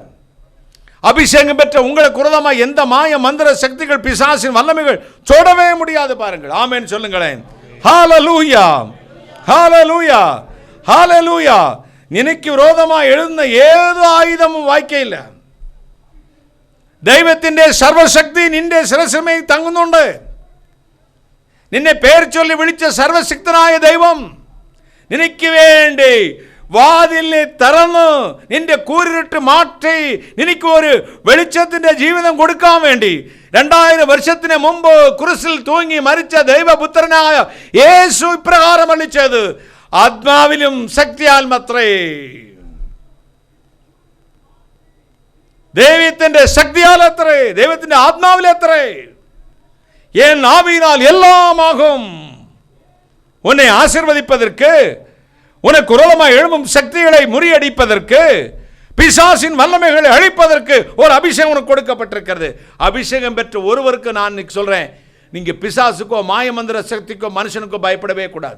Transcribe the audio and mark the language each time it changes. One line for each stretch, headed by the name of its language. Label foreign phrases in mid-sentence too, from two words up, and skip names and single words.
Tamil: அபிஷேகம் பெற்ற உங்களுக்கு விரோதமாய் எந்த மாய மந்திர சக்திகள் பிசாசின் வல்லமைகள் சோடவே முடியாது. பாருங்கள். ஆமென் சொல்லுங்களேன். ஹalleluya, ஹalleluya, ஹalleluya. நினைக்கு விரோதமாய் எழுந்த ஏதோ ஆயுதமும் வாய்க்கே இல்லை.
Malayalam: ദൈവത്തിന്റെ സർവശക്തി നിന്റെ ശിരസിന്മേൽ തങ്ങുന്നുണ്ട്. നിന്നെ പേർ ചൊല്ലി വിളിച്ച സർവശക്തനായ ദൈവം നിനക്ക് വേണ്ടി വാതിലിനെ തുറന്ന് നിന്റെ കൂരിരുട്ട് മാറ്റി നിനക്ക് ഒരു വെളിച്ചത്തിന്റെ ജീവിതം കൊടുക്കാൻ വേണ്ടി 2000 വർഷത്തിന് മുമ്പ് ക്രൂശിൽ തൂങ്ങി മരിച്ച ദൈവപുത്രനായ യേശു ഇപ്രകാരം അരുളിച്ചത് ആത്മാവിലും ശക്തിയാൽ മാത്രേ. ദൈവത്തിന്റെ ശക്തിയാൽ അത്രേ, ദൈവത്തിന്റെ ആത്മാവിൽ അത്രേ.
Tamil: என் ஆவியினால் எல்லாம் ஆகும். உன்னை ஆசீர்வதிப்பதற்கு, உனக்கு விரோதமாக எழும்பும் சக்திகளை முறியடிப்பதற்கு, பிசாசின் வல்லமைகளை அழிப்பதற்கு ஒரு அபிஷேகம் உனக்கு கொடுக்கப்பட்டிருக்கிறது. அபிஷேகம் பெற்ற ஒருவருக்கு நான் இன்னைக்கு சொல்றேன், நீங்க பிசாசுக்கோ மாயமந்திர சக்திக்கோ மனுஷனுக்கோ பயப்படவே கூடாது.